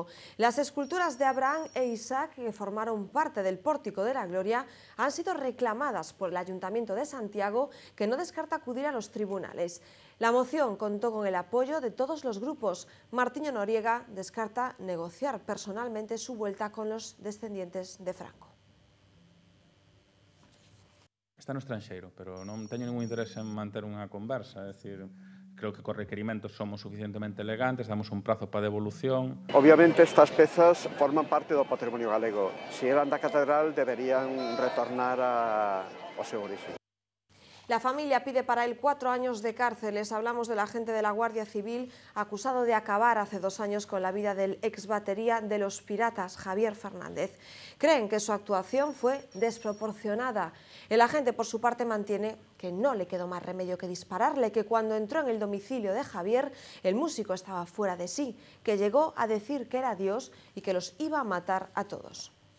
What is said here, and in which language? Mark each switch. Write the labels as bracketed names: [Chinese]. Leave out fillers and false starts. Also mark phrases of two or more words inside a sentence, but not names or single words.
[Spanish] Las esculturas de Abraham e Isaac, que formaron parte del Pórtico de la Gloria, han sido reclamadas por el Ayuntamiento de Santiago, que no descarta acudir a los tribunales. La moción contó con el apoyo de todos los grupos. Martiño Noriega descarta negociar personalmente su vuelta con los descendientes de Franco. [Galician] Está no estranxeiro, pero non teño ningún interés en manter unha conversa, é dicir, creo que cos requerimentos somos suficientemente elegantes, damos un prazo para devolución. Obviamente estas pezas forman parte do patrimonio galego. Se eran da catedral deberían retornar ao seu origen. [Spanish] La familia pide para él 4 años de cárcel. Les hablamos del agente de la Guardia Civil acusado de acabar hace 2 años con la vida del ex batería de Los Piratas, Javier Fernández. Creen que su actuación fue desproporcionada. El agente, por su parte, mantiene que no le quedó más remedio que dispararle, que cuando entró en el domicilio de Javier, el músico estaba fuera de sí, que llegó a decir que era Dios y que los iba a matar a todos.